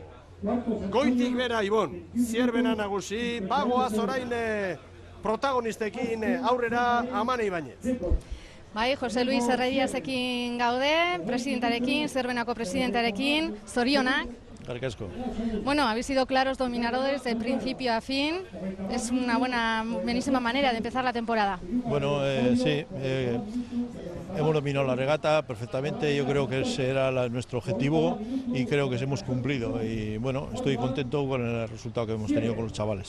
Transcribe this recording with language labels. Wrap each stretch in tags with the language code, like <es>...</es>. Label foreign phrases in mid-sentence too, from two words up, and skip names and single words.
<eu>Goitik bera, Ibon, Zierbena nagusi, bagoaz orain protagonistekin aurrera Amane Ibañez. Bai, Jose Luis Herreriasekin gaude, presidentarekin, Zierbenako presidentarekin, zorionak. Carcasco.</eu> <es>Bueno, habéis sido claros dominadores de principio a fin. Es una buenísima manera de empezar la temporada. Bueno, sí, hemos dominado la regata perfectamente. Yo creo que ese era nuestro objetivo y creo que hemos cumplido. Y bueno, estoy contento con el resultado que hemos tenido con los chavales.</es>